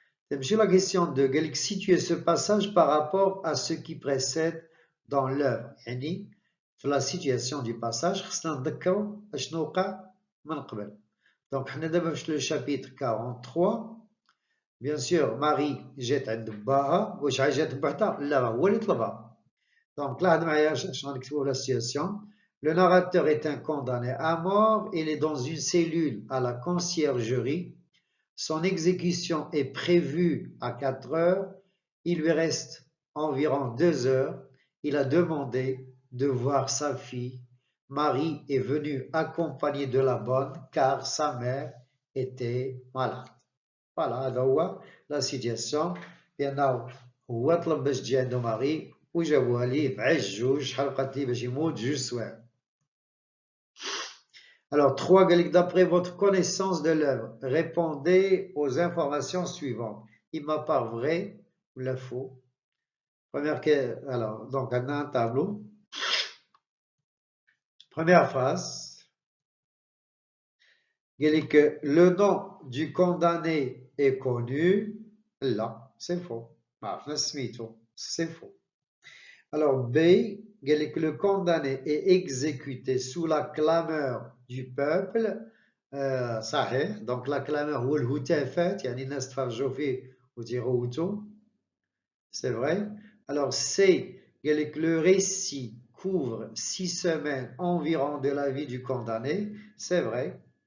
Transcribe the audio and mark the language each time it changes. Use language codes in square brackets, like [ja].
[fr] C'est la question de situer ce passage par rapport à ce qui précède dans l'œuvre. La situation du passage, donc, le chapitre 43. Bien sûr, Marie jette [ar] عند باها واش جات بعدا لا هو اللي طلبها. [fr] Donc là, la situation. Le narrateur est un condamné à mort. Il est dans une cellule à la conciergerie. Son exécution est prévue à 4 heures. Il lui reste environ 2 heures. Il a demandé de voir sa fille. Marie est venue accompagnée de la bonne car sa mère était malade. Voilà, [ar] هذا هو لا سيتياسيون بأنه هو طلب باش تجي عنده ماري وجابوها ليه بعجوج شحال بقات ليه باش يموت 2 سوايع. [fr] Alors, 3, d'après votre connaissance de l'œuvre, répondez aux informations suivantes. Il m'a pas vrai ou la faux. Alors, donc, on a un tableau. Première phrase. Que le nom du condamné est connu. Là, c'est faux. C'est faux. Alors, B, que le condamné est exécuté sous la clameur du peuple. [ar] صحيح. [fr] Donc, la clameur [ar] هو الهتافات يعني الناس تفرجوا فيه وتيغوتوا. [fr] C'est vrai. Alors, C, que le récit couvre 6 semaines environ de la vie du condamné. C'est vrai.